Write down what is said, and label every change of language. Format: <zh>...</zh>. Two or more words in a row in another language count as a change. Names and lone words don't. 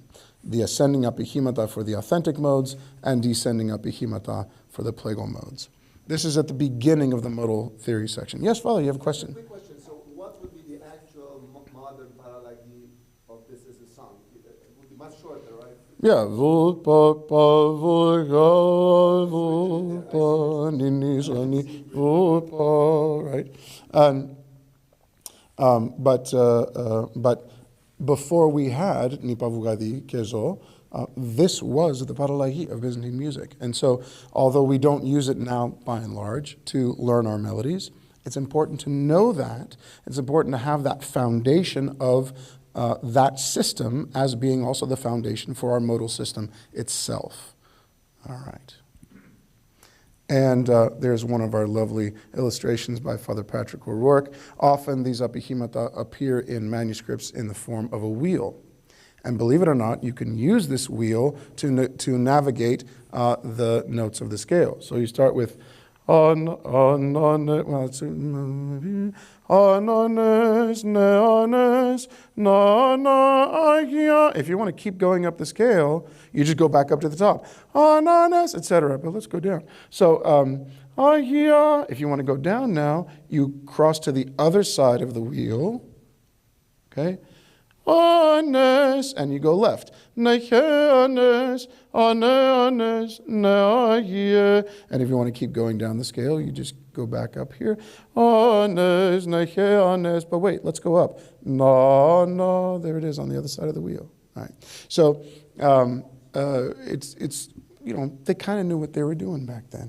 <en>The ascending apichimata for the authentic modes, and descending apichimata for the plagal modes. This is at the beginning of the modal theory section. Yes, Father, you have a question? Quick question. So what would be the actual modern parallagi of this as a song? It would be much shorter, right? Yeah, vul pa pa vul ga vul pa ni ni sa ni vul pa, right? But before we had ni pa vugadi kezo, this was the paralahi of Byzantine music. And so, although we don't use it now, by and large, to learn our melodies, it's important to know that. It's important to have that foundation of that system as being also the foundation for our modal system itself. All right. And there's one of our lovely illustrations by Father Patrick O'Rourke. Often these apichimata appear in manuscripts in the form of a wheel. And believe it or not, you can use this wheel to navigate the notes of the scale. So you start with ananes, neanes, nana, ahia. If you want to keep going up the scale, you just go back up to the top. Ananes, etc. But let's go down. So ahia. If you want to go down now, you cross to the other side of the wheel. Okay. Anes, and you go left. Necheanes, aneanes, neahie. And if you want to keep going down the scale, you just go back up here. Anes, necheanes. But wait, let's go up. Na, there it is on the other side of the wheel. All right. So it's they kind of knew what they were doing back then.</en>